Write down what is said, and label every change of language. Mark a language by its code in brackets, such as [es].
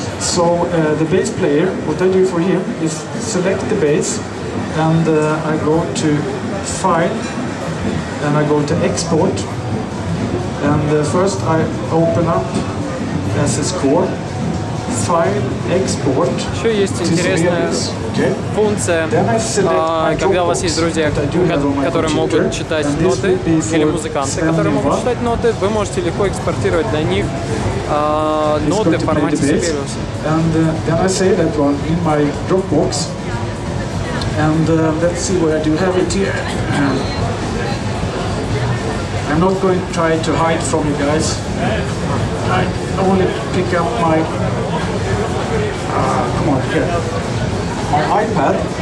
[en] So the bass player, what I do for him is select the bass, and I go to File, and I go to Export, and first I open up as a score, File, Export. [ru] Еще есть интересная функция, когда у вас есть друзья, которые могут читать ноты, или музыканты, которые могут читать ноты, вы можете легко экспортировать для них ноты в формате Sibelius. [en] And then I save that one in my Dropbox. And let's see where I do have it here. I'm not going to try to hide from you guys. I only pick up my come on, here. My iPad.